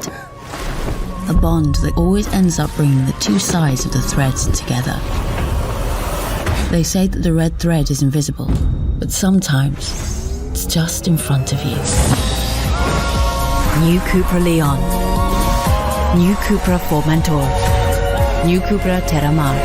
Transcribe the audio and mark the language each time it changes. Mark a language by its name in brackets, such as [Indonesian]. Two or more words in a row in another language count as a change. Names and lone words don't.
[English] A bond that always ends up bringing the two sides of the threads together. They say that the red thread is invisible, but sometimes it's just in front of you. New Cupra Leon. New Cupra Formentor. New Cupra Terramar.